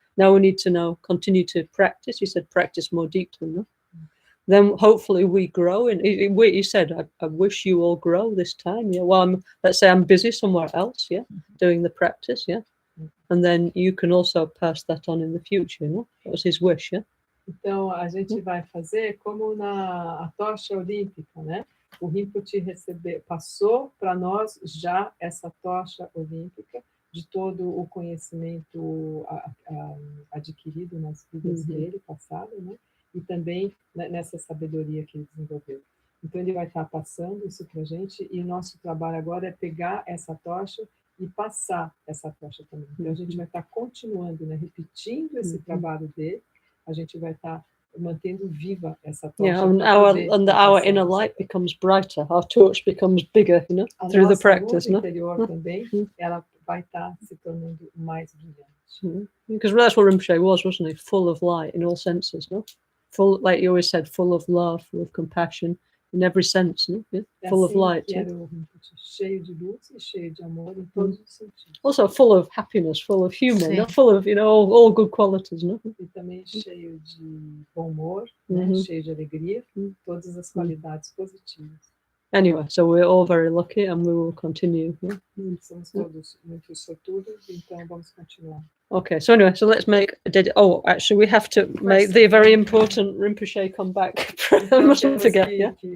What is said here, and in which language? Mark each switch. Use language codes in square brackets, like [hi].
[en] Now we need to continue to practice. He said, practice more deeply. No? Then hopefully we grow. And he said, I wish you all grow this time. Yeah. Well, let's say I'm busy somewhere else. Yeah, doing the practice. Yeah. And then you can also pass that on in the future, That was his wish, yeah? [pt] Então, a gente vai fazer como na tocha olímpica, né? O Rinpoche passou para nós já essa tocha olímpica de todo o conhecimento adquirido nas vidas dele, passado, né? E também nessa sabedoria que ele desenvolveu. Então, ele vai estar passando isso para a gente, e o nosso trabalho agora é pegar essa tocha e passar essa tocha também. Então, a gente vai estar continuando, né, repetindo esse trabalho dele, a gente vai estar mantendo viva essa tocha. [en] Yeah, and our inner light becomes brighter, our torch becomes bigger, through the practice. [pt] A nossa luz interior também, ela vai estar se tornando mais brilhante. [en] Because that's what Rinpoche was, wasn't he? Full of light in all senses, Full, like you always said, full of love, full of compassion, in every sense, yeah? Full of light. [pt] Era o Rinpoche, cheio de luz e cheio de amor em todos os sentidos. [en] Also full of happiness, full of humor, full of all good qualities, [pt] E também cheio de bom humor, cheio de alegria, todas as qualidades positivas. [en] Anyway, so we're all very lucky, and we will continue. Yeah? [pt] Somos todos muito sortudos, então vamos continuar. [en] Okay, so anyway, so let's make actually we have to make the very important Rinpoche come back. I mustn't forget, yeah?